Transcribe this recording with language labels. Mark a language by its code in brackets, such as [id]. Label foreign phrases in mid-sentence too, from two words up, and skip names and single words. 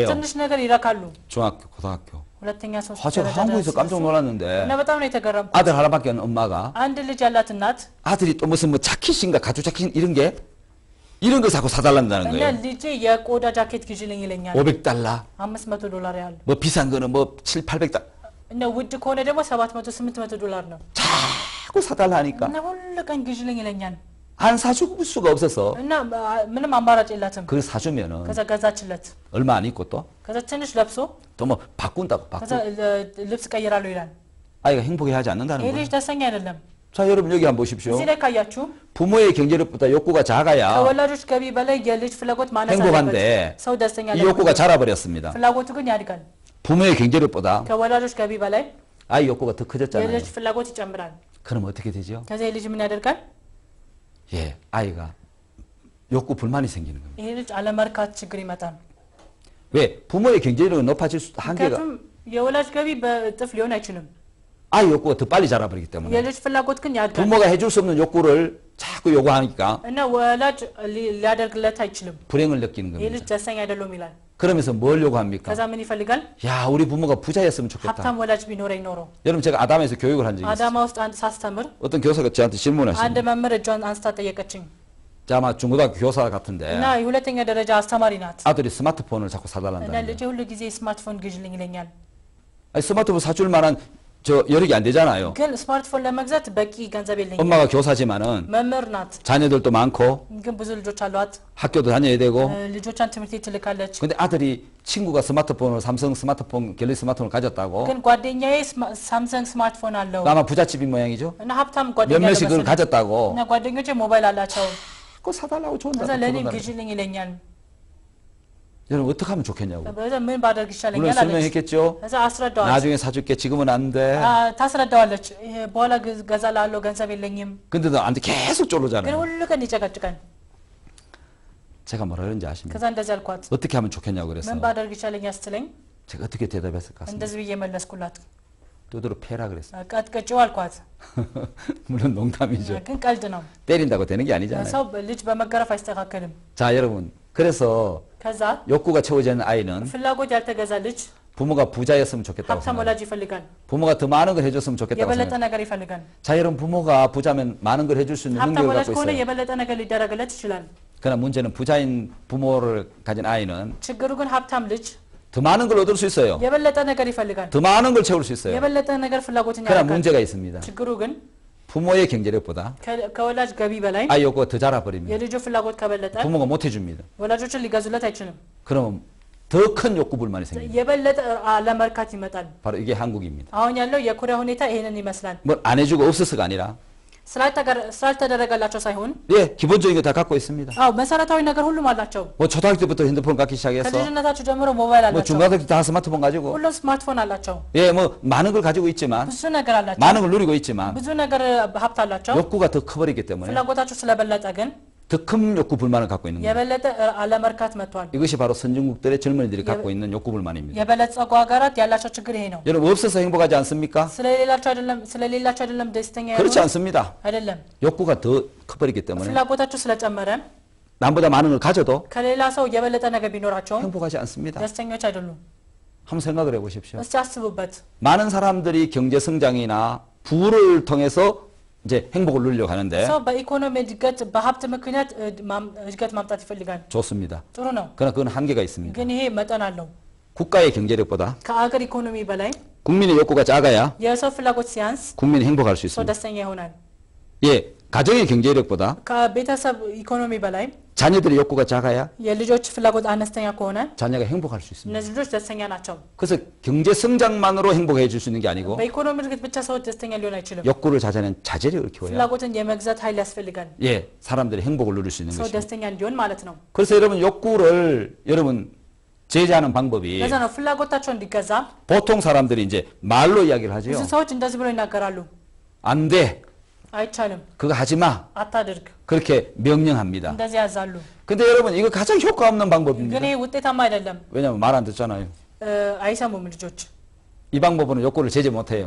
[am] በትንሽ ነገር ይረካሉ። [ko] 중학교, 고등학교. [am] ሁለተኛ ሶስተኛ [ko] 아, 제가 [am] ደረጃ [ko] 한국에서 깜짝 [am] እና [ko] 놀랐는데 [am] በጣም ነው የተገረምኩት። [ko] 아들 하나밖에 없는 엄마가 [am] አንድ ልጅ ያላት እናት [ko] 아들이 또 무슨 뭐 자켓인가 가죽 자켓 이런 거 자꾸 사달란다는 [am] እና [ko] 거예요. [am] ልጄ የቆዳ ጃኬት ግዢልኝ ይለኛል። [ko] 500달러, [am] $500 ያህል [ko] 뭐 비싼 거는 뭐 7, 800달러 [am] እና ውድ ከሆነ ደግሞ $700 $800 ነው። [ko] 자꾸 사달라 하니까 [am] እና ሁሉ ቀን ግዢልኝ ይለኛል [ko] 안 사줄 수가 없어서 [am] እና ምንም አማራጭ የላትም። [ko] 그걸 사주면은 [am] ከዛ ገዛችለት። [ko] 얼마 안 있고 [am] ከዛ ትንሽ ለብሶ [ko] 또 뭐 바꾼다고 [am] ከዛ [ko] 바꾸 [am] ልብስ ቀይራለሁ ይላል። [ko] 아이가 행복해하지 않는다는 [am] ይህ [ko] 거예요. [am] ልጅ ደስተኛ አይደለም። [ko] 자, 여러분 여기 한번 보십시오. [am] እዚህ ላይ ካያችሁ [ko] 부모의 경제력보다 욕구가 작아야 [am] ከወላጆች ገቢ በላይ የልጅ ፍላጎት ማነስ [ko] 행복한데 [am] አለበት። ሰው ደስተኛ [ko] 이 욕구가 자라버렸습니다. [am] ፍላጎቱ ግን ያድጋል። [ko] 부모의 경제력보다 [am] ከወላጆች ገቢ በላይ [ko] 아이 욕구가 더 커졌잖아요. [am] የልጅ ፍላጎት ይጨምራል። [ko] 그럼 어떻게 되죠? [am] ከዛ ልጅ ምን ያደርጋል? [ko] 예, 아이가 욕구 불만이 생기는 겁니다. [am] ይህ ልጅ አለመርካት ችግር ይመጣል። [ko] 왜? 부모의 경제력은 높아질 수 한계가 [am] ምክንያቱም የወላጅ ገቢ በእጥፍ ሊሆን አይችልም። [ko] 아이 욕구가 더 빨리 자라버리기 때문에 [am] የልጅ ፍላጎት ግን ያድጋል [ko] 부모가 해줄 수 없는 욕구를 자꾸 요구하니까 [am] እና ወላጅ ሊያደርግለት አይችልም። [ko] 불행을 느끼는 [am] ይህ ልጅ [ko] 겁니다. [am] ደስተኛ አይደለም ይላል። [ko] 그러면서 뭘 요구합니까? [am] ከዛ ምን ይፈልጋል? [ko] 야, 우리 부모가 부자였으면 좋겠다. [am] ሀብታም ወላጅ ቢኖረኝ ኖሮ። [ko] 여러분 제가 아담에서 교육을 한 적이 있어요. [am] አዳማ ውስጥ አንድ ሳስተምር [ko] 어떤 교사가 저한테 [am] አንድ [ko] 질문하시는데 [am] መምህር እጇን አንስታ ጠየቀችኝ [ko] 자, 아마 중고등학교 교사 같은데 [am] እና የሁለተኛ ደረጃ አስተማሪ ናት [ko] 아들이 ስ마트폰을 자꾸 [am] እና [ko] 사달란다는 거예요. [am] ልጄ ሁሉ ጊዜ ስማርትፎን ግዢልኝ ይለኛል። [ko] 아니, 스마트폰 사줄 만한 저 여력이 안 되잖아요. [am] ግን ስማርትፎን ለመግዛት በቂ ገንዘብ የለኝም። [ko] 엄마가 교사지만은 [am] መምህር ናት [ko] 자녀들도 많고 [am] ግን ብዙ ልጆች አሏት። [ko] 학교도 다녀야 되고 [am] ልጆቿን ትምህርት ቤት ትልካለች። [ko] 근데 아들이 친구가 스마트폰을 삼성 스마트폰 갤럭시 스마트폰을 가졌다고 [am] ግን ጓደኛዬ ሳምሰንግ ስማርትፎን አለው [ko] 아마 부잣집인 모양이죠. [am] እና ሀብታም ጓደኛ [ko] 몇몇이 그걸 [am] መሰለኝ። [ko] 가졌다고 [am] እና ጓደኞቼ ሞባይል አላቸው። [ko] 그거 사달라고 [am] ከዛ [ko] 좋은다. [am] ለእኔም ግዢልኝ ይለኛል። [ko] 여러분 어떻게 하면 좋겠냐고. [am] በዛ ምን ባደርግ [ko] 물론 [am] ይሻለኛል አለች። [ko] 설명했겠죠. [am] ከዛ አስረዳዋለች። [ko] 나중에 사줄게 지금은 안 돼. [am] ታስረዳዋለች። በኋላ ገዛላለሁ ገንዘብ የለኝም። [ko] 근데 너한테 계속 [am] ግን [ko] 쫄르잖아요. [am] ሁሉ ቀን ይጨቀጭቀን። [ko] 제가 뭐라 그런지 አሽብኝ [am] ከዛ እንደዚህ አልኳት። [ko] 어떻게 하면 좋겠냐고 그래서 [am] ምን ባደርግ ይሻለኛል ስትለኝ [ko] 제가 어떻게 대답했을까? [am] እንደዚህ ብዬ መለስኩላት። [ko] 두드러 패라 그랬어요. [am] ቀጥቅጭው አልኳት። [ko] 물론 농담이죠. [am] ግን ቀልድ ነው። [ko] 때린다고 되는 게 아니잖아요. [am] ሰው ልጅ በመገረፍ አይስተካከልም። [ko] 자, 여러분. 그래서 [am] ከዛ [ko] 욕구가 채워지는 아이는 [am] ፍላጎት ያልተገዛ ልጅ [ko] 부모가 부자였으면 좋겠다고 [am] ሀብታም [ko] 생각해요. [am] ወላጅ ይፈልጋል። [ko] 부모가 더 많은 걸 해줬으면 좋겠다고 [am] የበለጠ [ko] 생각해요. [am] ነገር ይፈልጋል። [ko] 자, 여러분 부모가 부자면 많은 걸 해줄 수 있는 [am] ሀብታም [ko] 능력을 [am] ወላጅ [ko] 갖고 [am] ከሆነ [ko] 있어요. [am] የበለጠ ነገር ሊደረግለት ይችላል። [ko] 그러나 문제는 부자인 부모를 가진 아이는 [am] ችግሩ ግን ሀብታም ልጅ [ko] 더 많은 걸 얻을 수 있어요. [am] የበለጠ ነገር ይፈልጋል። [ko] 더 많은 걸 채울 수 있어요. [am] የበለጠ ነገር ፍላጎትን [ko] 그러나 [am] ያደርጋል። [ko] 문제가 있습니다. [am] ችግሩ ግን [ko] 부모의 경제력보다 [am] ከወላጅ ገቢ በላይ [ko] 아이 욕구가 더 자라버리면 [am] የልጁ ፍላጎት ከበለጠ [ko] 부모가 못 해줍니다. [am] ወላጆችን ሊገዙለት አይችልም። [ko] 그러면 더 큰 욕구 불만이 생깁니다. [am] የበለጠ አለመርካት ይመጣል። [ko] 바로 이게 한국입니다. [am] አሁን ያለው የኮሪያ ሁኔታ ይሄንን ይመስላል። [ko] 뭐 안 해주고 없어서가 아니라 [am] ስላልተደረገላቸው ሳይሆን [ko] 예, 기본적인 거 다 갖고 있습니다. [am] አዎ መሰረታዊ ነገር ሁሉም አላቸው። [ko] 뭐 초등학교 때부터 핸드폰 갖기 시작해서 [am] ከልጅነታቸው ጀምሮ ሞባይል [ko] 뭐 [am] አላቸው። [ko] 중고등학교 때 다 스마트폰 가지고 [am] ሁሉም ስማርትፎን አላቸው። [ko] 예, 뭐 많은 걸 가지고 있지만 [am] ብዙ ነገር አላቸው። [ko] 많은 걸 누리고 있지만 [am] ብዙ ነገር ሀብት አላቸው። [ko] 욕구가 더 커버리기 때문에 [am] ፍላጎታቸው ስለበለጠ ግን [ko] 더 큰 욕구 불만을 갖고 있는 거예요. [am] የበለጠ አለመርካት መጥቷል። [ko] 이것이 바로 선진국들의 젊은이들이 갖고 있는 욕구 불만입니다. [am] የበለጸጉ ሀገራት ያላቸው ችግር ይሄ ነው። [ko] 여러분 없어서 행복하지 않습니까? [am] ስለሌላቸው አይደለም ደስተኛ [ko] 그렇지 [am] ያሉት [ko] 않습니다. [am] አይደለም። [ko] 욕구가 더 커버리기 때문에 [am] ፍላጎታቸው ስለጨመረ [ko] 남보다 많은 걸 가져도 [am] ከሌላ ሰው የበለጠ ነገር ቢኖራቸው [ko] 행복하지 않습니다. [am] ደስተኞች አይደሉም። [ko] 한번 생각을 해보십시오. [am] እስቲ አስቡበት። [ko] 많은 사람들이 경제 성장이나 부를 통해서 이제 행복을 누리려고 하는데 [am] ሰው በኢኮኖሚ እድገት በሀብት ምክንያት እድገት ማምጣት ይፈልጋል። [ko] 좋습니다. [am] ጥሩ ነው። [ko] 그러나 그건 한계가 있습니다. [am] ግን ይሄ መጠን አለው። [ko] 국가의 경제력보다 [am] ከአገር ኢኮኖሚ በላይ [ko] 국민의 욕구가 작아야 [am] የሰው ፍላጎት ሲያንስ [ko] 국민이 행복할 수 [am] ሰው [ko] 있습니다. [am] ደስተኛ ይሆናል። [ko] 예, 가정의 경제력보다 [am] ከቤተሰብ ኢኮኖሚ በላይ [ko] 자녀들의 욕구가 작아야 [am] የልጆች ፍላጎት አነስተኛ ከሆነ [ko] 자녀가 행복할 수 있습니다. [am] እነዚህ ልጆች ደስተኛ ናቸው። [ko] 그래서 경제 성장만으로 행복해 줄 수 있는 게 아니고 [am] በኢኮኖሚ እድገት ብቻ ሰዎች ደስተኛ ሊሆን አይችልም። [ko] 욕구를 자제하는 자제력을 키워야 [am] ፍላጎትን የመግዛት ኃይል ያስፈልጋል። [ko] 예, 사람들이 행복을 누릴 수 있는 [am] ሰው [ko] 것입니다. [am] ደስተኛ እንዲሆን ማለት ነው። [ko] 그래서 여러분 욕구를 여러분 제재하는 방법이 [am] ለዛ ነው ፍላጎታቸው እንዲገዛ [ko] 보통 사람들이 이제 말로 이야기를 하죠. [am] ብዙ ሰዎች እንደዚህ ብለው ይናገራሉ። [ko] 안 돼. [am] አይቻልም፣ [ko] 그거 하지 마. [am] አታድርግ፣ [ko] 그렇게 명령합니다. [am] እንደዚህ ያዛሉ። [ko] 근데 여러분 이거 가장 효과 없는 방법입니다. [am] ግን ይሄ ውጤታማ አይደለም። [ko] 왜냐면 말 안 듣잖아요. [am] አይሰሙም ልጆች። [ko] 이 방법으로는 욕구를 제재 못 해요.